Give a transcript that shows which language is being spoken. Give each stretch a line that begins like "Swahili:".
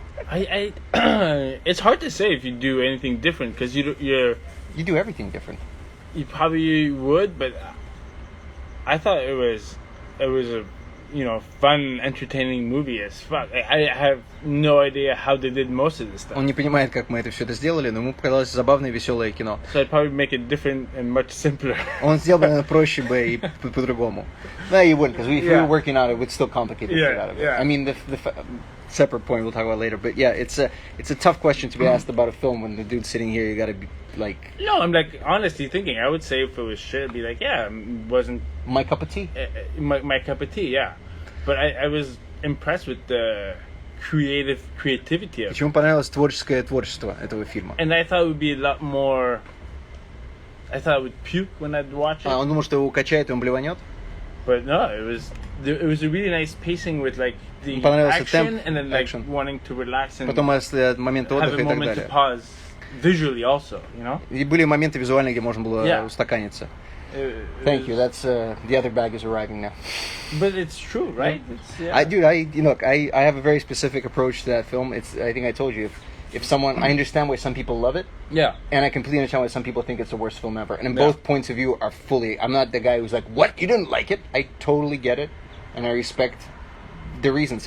English: It's hard to say if you do anything different because you do everything different. You probably would, but I thought it was a fun, entertaining movie as fuck. I have no idea how they did most of this stuff.
Russian: Он не понимает, как мы это все это сделали, но ему показалось забавное, веселое кино.
English: So I'd probably make it different and much simpler.
Russian: Он сделал бы, наверное, проще бы и по-другому.
English: No, you wouldn't, because if we were working on it, we'd still complicate the shit out of it. Yeah. I mean, the separate point we'll talk about later, but yeah, it's a tough question to be asked about a film when the dude's sitting here. You got to be like. No, I'm like honestly thinking. I would say if it was shit, I'd be like, yeah, it wasn't my cup of tea. My cup of tea, yeah. But I was impressed with the creativity of it.
Russian: Почему понравилось творчество этого фильма?
English: And I thought it would be a lot more. I thought I would puke when I'd watch it.
Russian: Он думал, что его укачает и он блеванет?
English: But no, it was a really nice pacing with like the action and then like wanting to relax and
Russian: потом момент отдыха и так далее.
English: Have a moment to pause visually also, you know.
Russian: И были моменты визуальные, где можно было устаканиться.
English: Thank you. That's the other bag is arriving now. But it's true, right? I have a very specific approach to that film. I think I told you if someone I understand why some people love it. Yeah. And I completely understand why some people think it's the worst film ever. And in both points of view are fully. I'm not the guy who's like, "What? You didn't like it?" I totally get it, and I respect the reasons.